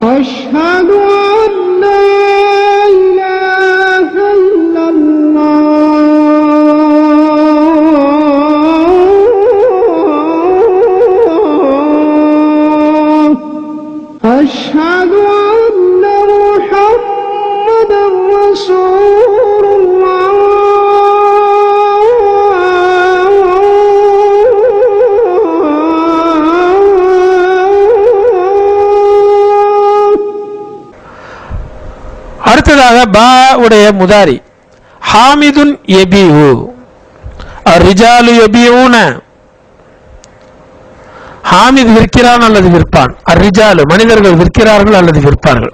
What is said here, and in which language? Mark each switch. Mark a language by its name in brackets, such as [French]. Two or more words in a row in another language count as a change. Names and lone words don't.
[Arabic] أشهد أن لا إله إلا الله أشهد أن محمدا رسول الله [Tamil] அடுத்ததாக பா உடைய முதாரி [Arabic] حامد يبيع الرجال يبيعون [Tamil] ஹாமித் விற்கிறான் அல்லது விற்பான் அர்ரிஜாலு மனிதர்கள் விற்கிறார்கள் அல்லது விற்பார்கள்